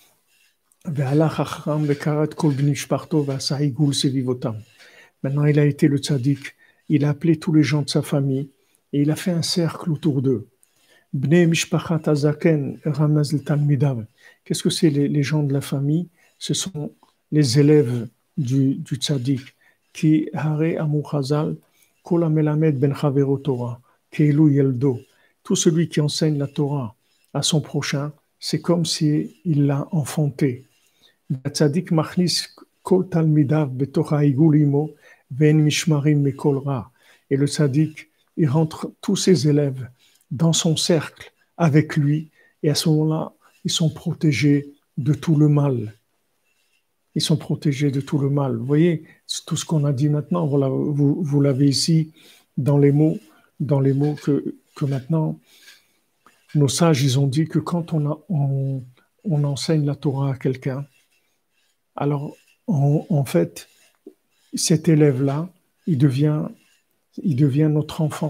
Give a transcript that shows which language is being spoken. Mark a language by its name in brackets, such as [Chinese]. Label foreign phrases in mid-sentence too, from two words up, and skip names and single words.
[French] Maintenant, il a été le tzaddik. Il a appelé tous les gens de sa famille et il a fait un cercle autour d'eux. [Hebrew] בני משפחת הזקן רמז תלמידיו. [French] Qu'est-ce que c'est les gens de la famille? Ce sont les élèves du tzaddik. [Hebrew] כי הרי אמרו חז"ל, כל המלמד בן חברו תורה, כאילו ילדו. [French] Tout celui qui enseigne la Torah à son prochain, c'est comme s'il l'a enfanté. [Hebrew] צדיק מכניס כל תלמידיו בתוך העיגול עמו והן נשמרים מכל רע. [French] Et le tzaddik, il rentre tous ses élèves dans son cercle avec lui, et à ce moment-là, ils sont protégés de tout le mal. Ils sont protégés de tout le mal. Vous voyez, tout ce qu'on a dit maintenant, voilà, vous l'avez ici dans les mots que maintenant, nos sages, ils ont dit que quand on enseigne la Torah à quelqu'un, alors en fait, cet élève-là, il devient notre enfant.